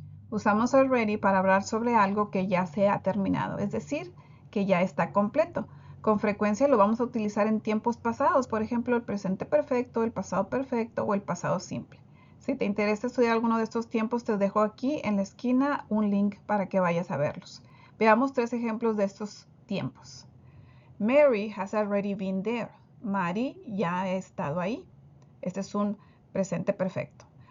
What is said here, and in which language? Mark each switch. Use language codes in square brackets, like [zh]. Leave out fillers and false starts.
[es] Usamos already para hablar sobre algo que ya se ha terminado, es decir, que ya está completo. Con frecuencia lo vamos a utilizar en tiempos pasados, por ejemplo, el presente perfecto, el pasado perfecto o el pasado simple. Si te interesa estudiar alguno de estos tiempos, te dejo aquí en la esquina un link para que vayas a verlos. Veamos tres ejemplos de estos tiempos. [en] Mary has already been there. [es] Mary ya ha estado ahí. Este es un presente perfecto.